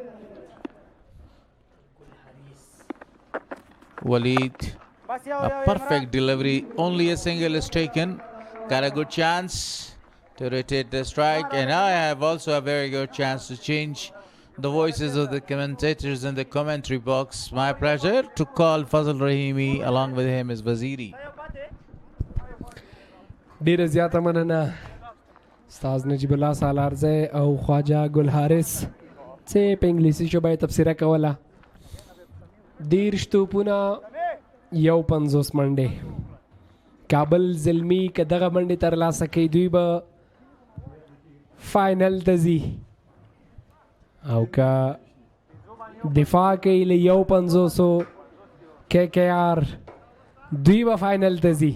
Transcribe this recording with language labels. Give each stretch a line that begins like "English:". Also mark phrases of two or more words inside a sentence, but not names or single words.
English: Waleed, a perfect delivery. Only a single is taken. Got a good chance to rotate the strike. And now I have also a very good chance to change the voices of the commentators in the commentary box. My pleasure to call Fazal Rahimi. Along with him is Waziri.
Pashto: ډیره زیاته مننه استاذ نجیب الله سالارزی او خواجه ګل حارث چې په انګلیسي ژبه یې تبصره کوله. 10 توپونه 50 منډې. کابل زلمی که دغه منډې ترلاسه کوي دوی به فاینل ته ځي او که دفاع کوي له 50 KKR دوی به فاینل ته ځي.